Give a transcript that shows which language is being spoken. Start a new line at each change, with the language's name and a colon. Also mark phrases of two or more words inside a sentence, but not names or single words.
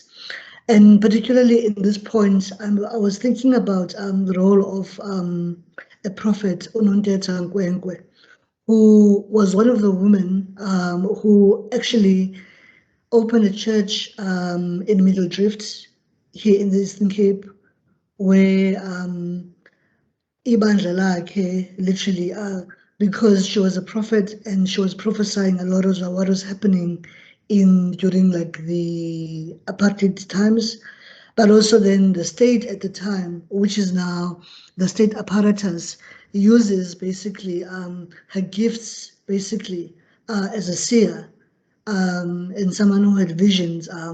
English: And particularly in this point, I was thinking about the role of a prophet, Unonteta Nkwenkwe, who was one of the women who actually opened a church in Middle Drift here in the Eastern Cape, where
Xhosa: ibandla lakhe
English: literally because she was a prophet and she was prophesying a lot of what was happening during like the apartheid times, but also then the state at the time, which is now the state apparatus, uses basically her gifts basically as a seer and someone who had visions